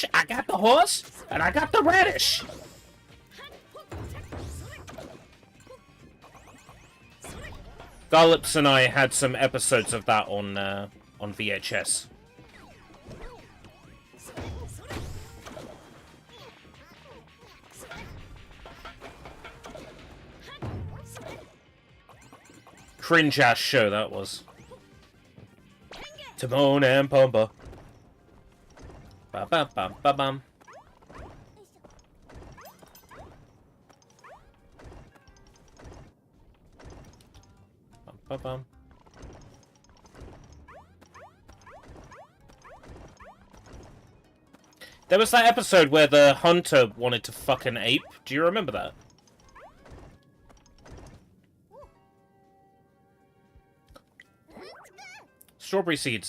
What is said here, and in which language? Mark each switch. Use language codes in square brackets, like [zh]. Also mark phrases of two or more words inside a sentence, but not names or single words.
[en] I got the horse, and I got the radish! Garlips and I had some episodes of that on VHS. Cringe-ass show that was. Timon and Pumbaa. Ba-ba-bam-ba-bam. Bum-ba-bam. There was that episode where the hunter wanted to fuck an ape. Do you remember that? Strawberry seeds.